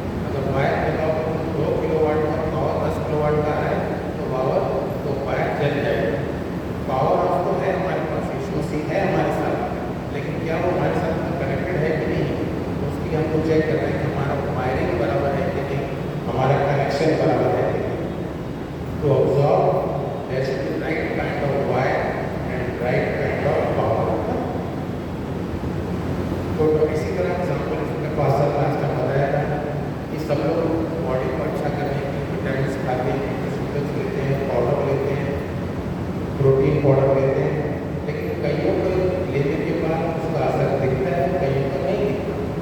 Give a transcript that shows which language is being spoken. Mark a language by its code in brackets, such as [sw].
[hi] अगर वायर लगाओ 2 किलोवाट का पावर 10 किलोवाट का है तो वायर जल जाएगा। पावर हाउस तो है हमारे पास, यीशु मसीह है हमारे साथ, लेकिन क्या वो हमारे साथ कनेक्टेड है कि नहीं, उसकी हमको चेक करना है कि हमारा वायरिंग बराबर है कि नहीं, हमारा कनेक्शन बराबर है कि नहीं। तो observe [en] there should be right kind of wire and right kind of power। [hi] तो इसी तरह एग्जाम्पल इसमें पास्टर लास्ट टाइम बताया था कि सब लोग बॉडी को अच्छा करने के लिए विटामिन खाते हैं, न्यूट्रिशंस लेते हैं, पाउडर लेते हैं, प्रोटीन पाउडर लेते हैं, लेकिन कईयों को लेने के बाद उसका असर दिखता है, कईयों को नहीं दिखता।